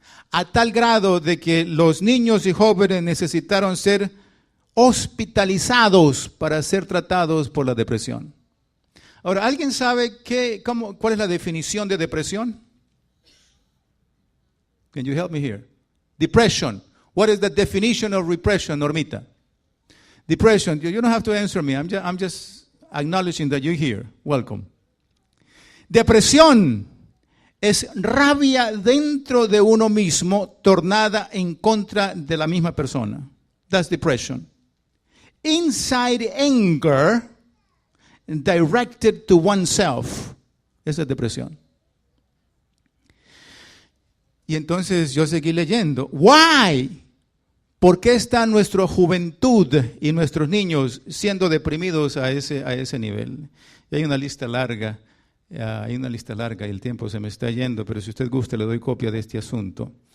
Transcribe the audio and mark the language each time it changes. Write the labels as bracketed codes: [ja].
[es] A tal grado de que los niños y jóvenes necesitaron ser hospitalizados para ser tratados por la depresión. Ahora, ¿alguien sabe cuál es la definición de depresión? [en] Can you help me here? Depression. What is the definition of repression, Normita? Depression. You don't have to answer me. I'm just acknowledging that you're here. Welcome. [es] Depresión es rabia dentro de uno mismo tornada en contra de la misma persona. [en] That's depression. Inside anger directed to oneself. [es] Esa es depresión. Y entonces yo seguí leyendo. Why? ¿Por qué está nuestra juventud y nuestros niños siendo deprimidos a ese nivel? Y hay una lista larga y el tiempo se me está yendo, pero si usted gusta le doy copia de este asunto.